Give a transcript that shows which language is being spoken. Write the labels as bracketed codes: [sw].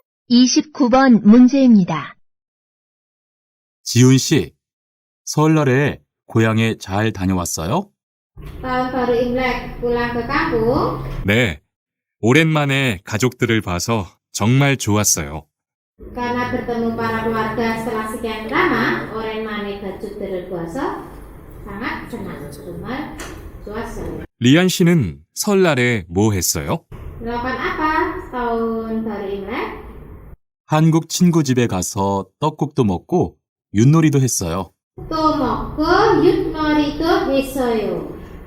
[ko] 29번 문제입니다. 지훈 씨, 설날에 고향에 잘 다녀왔어요? [id] Tahun baru Imlek pulang ke kampung. [ko] 네. 오랜만에 가족들을 봐서 정말 좋았어요. [id] Karena bertemu para keluarga setelah sekian lama, [ko] 오랜만에 가족들을 보아서 [id] sangat senang. [ko] 정말 좋았어요. 리안 씨는 설날에 뭐 했어요? [id] Melakukan apa tahun baru Imlek? [ko] 한국 친구 집에 가서 떡국도 먹고 윷놀이도 했어요. 또 먹고 윷놀이도 했어요.